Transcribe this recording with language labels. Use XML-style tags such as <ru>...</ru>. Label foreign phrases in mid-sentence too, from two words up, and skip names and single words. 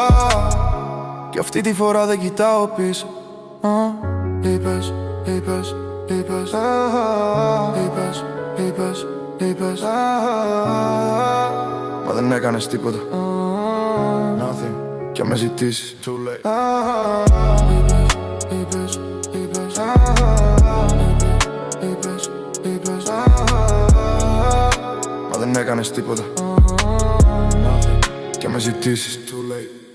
<el>Κι αυτή τη φορά δεν κοιτάω πίσω. Είπες, είπες, είπες, είπες, είπες, μα δεν έκανες τίποτα. Nothing. Κι αν με ζητήσεις,</el> <en>too late.</en> <el>Είπες, είπες, είπες, είπες, μα δεν έκανες τίποτα. Nothing. Κι αν με ζητήσεις,</el> <en>too late.</en>